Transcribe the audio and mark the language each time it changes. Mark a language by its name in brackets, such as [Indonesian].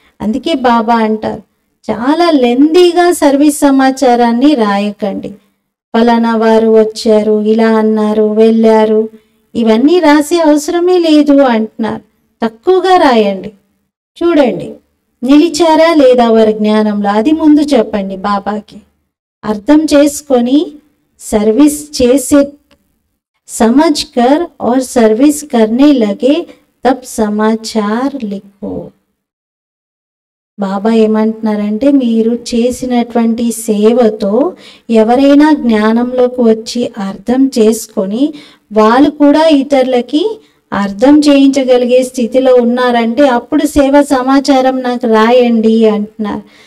[Telugu] అందుకే బాబా అంటారు, చాలా లెందీగా సర్వీస్ సమాచారాన్ని రాయకండి. ఫలానా వారు వచ్చారు, ఇలా అన్నారు, వెళ్ళారు, ఇవన్నీ రాసే అవసరమే లేదు అంటున్నారు. తక్కువగా రాయండి. చూడండి నిలిచారా లేదా వారి జ్ఞానంలో, అది ముందు చెప్పండి బాబాకి. అర్థం చేసుకొని సర్వీస్ చేసే [Hindi] समझकर और सर्विस करने लगे तब समाचार लिखो. [Telugu] బాబా ఏమంటున్నారంటే, మీరు చేసినటువంటి సేవతో ఎవరైనా జ్ఞానంలోకి వచ్చి అర్థం చేసుకొని వాళ్ళు కూడా ఇతరులకి అర్థం చేయించగలిగే స్థితిలో ఉన్నారంటే అప్పుడు సేవ సమాచారం నాకు రాయండి అంటున్నారు.